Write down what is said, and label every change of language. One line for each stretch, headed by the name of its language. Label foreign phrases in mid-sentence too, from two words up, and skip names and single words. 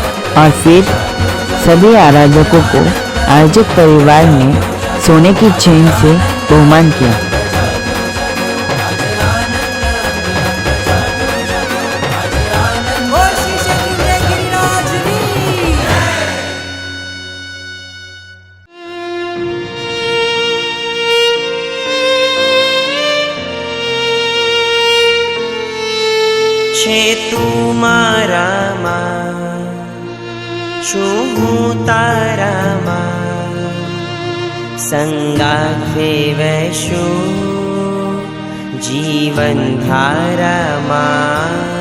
Hindi: और फिर सभी आराधकों को आयोजक परिवार ने सोने की चेन से बहुमान किया। बोल श्री क्षेत्रीय गिरिराज की।
Gujarati: છે તું મારામાં, છું હું તારામાં, સંગાથે વહેશું જીવન ધારામાં.